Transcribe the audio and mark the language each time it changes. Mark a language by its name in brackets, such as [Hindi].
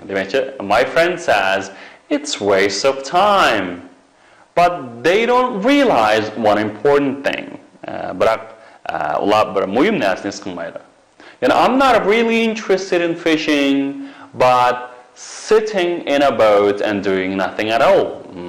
[English] Demakchi my friend says it's waste of time. But they don't realize one important thing. [Uzbek] Biroq ular bir muhim narsani his qilmaydi. [English] Yani I'm not really interested in fishing, but sitting in a boat and doing nothing at all.